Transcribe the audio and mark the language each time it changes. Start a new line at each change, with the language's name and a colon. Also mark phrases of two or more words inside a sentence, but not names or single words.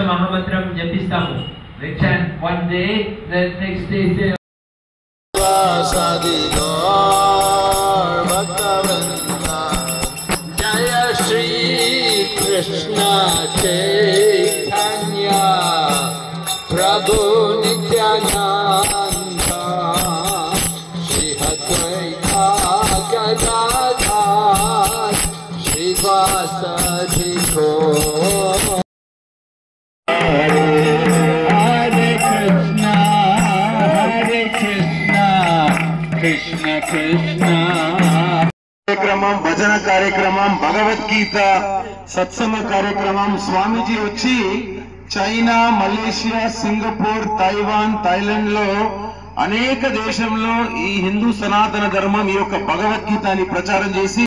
Telugu: మహామంత్రం జపిస్తాము.
English: They chant one day, the next day they
Sanskrit: Jaya Shri Krishna Chaitanya Prabhu Nityananda Shri Advaita Gadadhar Shri Vasadi Gaur
Telugu: కార్యక్రమం, భజన కార్యక్రమం, భగవద్గీత సత్సంగ కార్యక్రమం. స్వామీజీ వచ్చి చైనా, మలేషియా, సింగపూర్, తైవాన్, థాయిలాండ్ లో అనేక దేశంలో ఈ హిందూ సనాతన ధర్మం ఈ యొక్క భగవద్గీతని ప్రచారం చేసి